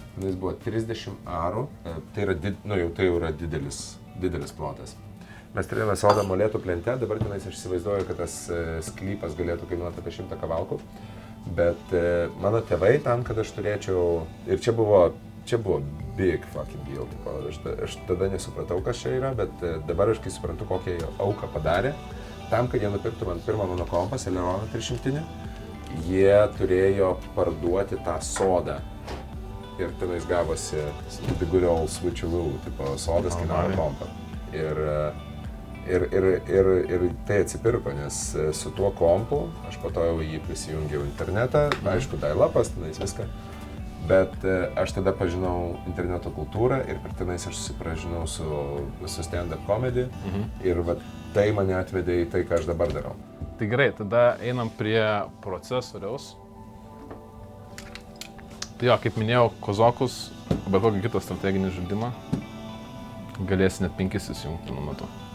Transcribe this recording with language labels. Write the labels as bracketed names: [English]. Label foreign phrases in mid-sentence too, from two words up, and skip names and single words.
[Lithuanian] Jis buvo 30 arų. Tai yra didelis plotas. Mes turėjome sodą Molėtų plente, dabar tenais aš įsivaizduoju, kad tas sklypas galėtų kainuoti apie 100 kavalkų. Bet mano tėvai tam, kad aš turėčiau... Ir čia buvo [English] big fucking deal. [Lithuanian] Aš tada nesupratau, kas čia yra, bet dabar aš kai suprantu, kokią auką padarė. Tam, kad jie nupirktų man pirmą mano kompą, Celeron 300, jie turėjo parduoti tą sodą. Ir tenais gavosi [English] the good old switcheroo, [Lithuanian] tipo sodas kainavo kompą. Ir tai atsipirko, nes su tuo kompu aš po to jau jį prisijungiau internetą, aišku, dial-upas, tenais viską. Bet aš tada pažinau interneto kultūrą ir per tenais aš susipažinau su [English] stand-up comedy [Lithuanian] ir vat, tai mane atvedė į tai, ką aš dabar darau. Tai gerai, tada einam prie procesoriaus. Tai jo, kaip minėjau, Kozokus, bet kokį kitą strateginį žaidimą, galėsi net 5 įsijungti nuo metu.